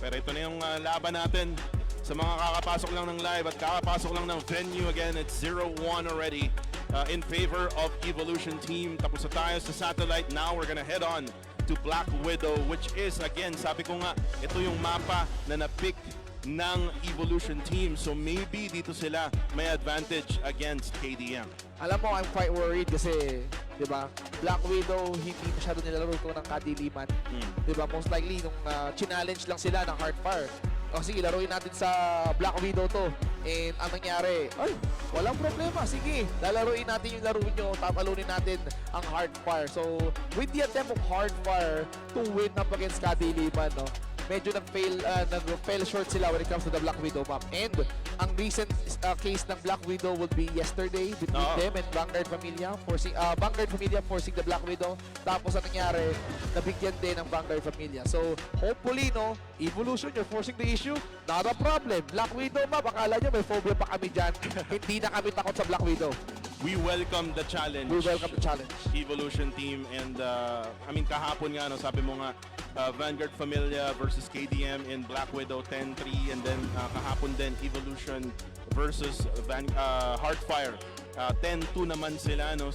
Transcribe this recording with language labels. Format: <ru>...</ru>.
<tl>Pero ito na yung laban natin sa mga kakapasok lang ng live at kakapasok lang ng venue.</tl> <en>Again, it's 0-1 already in favor of Evolution Team.</en> <tl>Tapos na tayo sa satellite.</tl> <en>Now we're gonna head on to Black Widow, which is, again, sabi ko nga, ito yung mapa na na-pick ng Evolution Team. So maybe dito sila may advantage against KDM.</en> <tl>Alam mo,</tl> <en>I'm quite worried</en> <tl>kasi, di ba, Black Widow, hindi masyado nilalaro ito ng kadiliman. Di ba, most likely, nung challenge lang sila ng Hardfire. O sige, laruin natin sa Black Widow to. And ang nangyari, ay, walang problema. Sige, lalaruin natin yung laro nyo, tatalunin natin ang Hardfire.</tl> <en>So, with the attempt of Hardfire to win up against kadiliman, no,</en> <tl>medyo nag-fail short sila</tl> <en>when it comes to the Black Widow map. And ang recent case ng Black Widow would be yesterday between them and Vanguard Familia forcing the Black Widow.</en> <tl>Tapos ang nangyari, nabigyan din ng Vanguard Familia.</tl> <en>So hopefully, no, Evolution, you're forcing the issue, not a problem.</en> <tl>Black Widow map, akala nyo may phobia pa kami dyan. Hindi na kami takot sa Black Widow.</tl> <en>We welcome the challenge. We welcome the challenge.</en> <tl>Evolution Team, and I mean kahapon nga, no, sabi mo nga, Vanguard Familia versus KDM in Black Widow 10-3, and then kahapon din Evolution versus Hardfire 10-2 naman sila, no.</tl>